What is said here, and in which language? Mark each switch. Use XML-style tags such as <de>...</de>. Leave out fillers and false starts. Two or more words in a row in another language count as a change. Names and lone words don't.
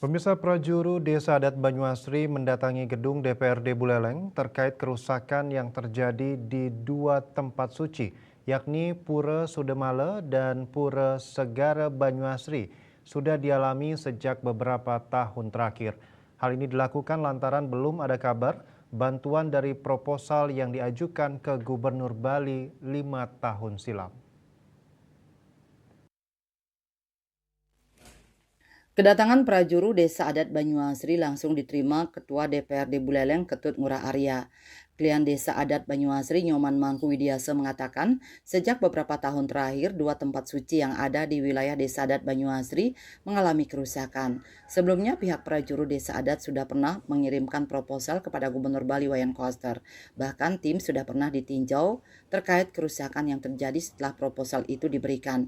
<id>Pemirsa Prajuru Desa Adat Banyuasri mendatangi gedung DPRD Buleleng terkait kerusakan yang terjadi di dua tempat suci, yakni Pura Sudemale dan Pura Segara Banyuasri, sudah dialami sejak beberapa tahun terakhir. Hal ini dilakukan lantaran belum ada kabar bantuan dari proposal yang diajukan ke Gubernur Bali 5 tahun silam. Kedatangan prajuru Desa Adat Banyuasri langsung diterima Ketua DPRD Buleleng Ketut Ngurah Arya. Klien Desa Adat Banyuasri Nyoman Mangku Widiasa mengatakan, sejak beberapa tahun terakhir, dua tempat suci yang ada di wilayah Desa Adat Banyuasri mengalami kerusakan. Sebelumnya, pihak prajuru Desa Adat sudah pernah mengirimkan proposal kepada Gubernur Bali Wayan Koster. Bahkan tim sudah pernah ditinjau terkait kerusakan yang terjadi setelah proposal itu diberikan.</id>